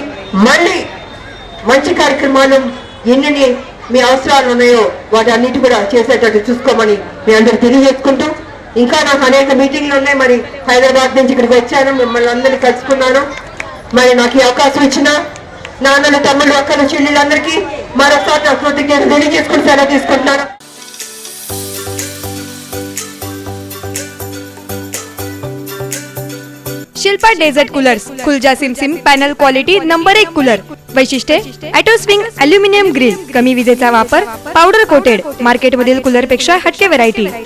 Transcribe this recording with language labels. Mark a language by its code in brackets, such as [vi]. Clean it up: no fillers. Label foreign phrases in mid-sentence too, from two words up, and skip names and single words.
[te] మళ్ళీ మంచి కార్యక్రమాలు ఎన్ని మీ అవసరాలు ఉన్నాయో వాటి అన్నిటి కూడా చేసేటట్టు చూసుకోమని మీ అందరు తెలియజేసుకుంటూ, ఇంకా నాకు అనేక మీటింగ్లు ఉన్నాయి. మరి హైదరాబాద్ నుంచి ఇక్కడికి వచ్చాను, మిమ్మల్ని అందరినీ కలుసుకున్నాను. మరి నాకు ఈ అవకాశం ఇచ్చిన నాన్నలు, తమ్ముళ్ళు, అక్కలు, చెల్లెళ్ళందరికీ మరోసారి నా కృతజ్ఞతలు తెలియజేసుకుని సెలవు తీసుకుంటున్నాను. [mr] शिल्पा [en] desert coolers, [mr] खुलजा सिमसिम [en] panel quality number 1 cooler. [mr] वैशिष्ट्ये [en] auto swing aluminium grill, [mr] कमी विजेचा वापर, [en] powder coated. [mr] मार्केटमधील कूलर पेक्षा हटके व्हरायटी.